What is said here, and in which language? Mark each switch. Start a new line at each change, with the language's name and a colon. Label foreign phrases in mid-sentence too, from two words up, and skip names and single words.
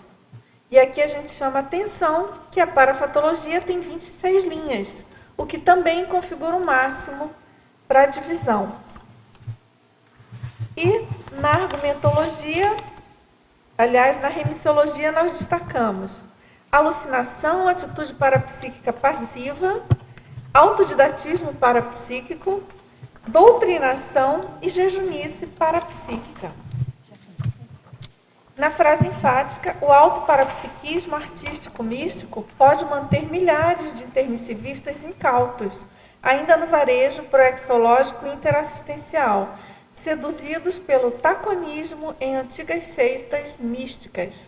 Portuguese: E aqui a gente chama a atenção que a parafatologia tem 26 linhas, o que também configura um máximo para a divisão. E na argumentologia, aliás, na remissiologia, nós destacamos alucinação, atitude parapsíquica passiva, autodidatismo parapsíquico, doutrinação e jejunice parapsíquica. Na frase enfática, o autoparapsiquismo artístico-místico pode manter milhares de intermissivistas incautos, ainda no varejo proexológico e interassistencial, seduzidos pelo taconismo em antigas seitas místicas.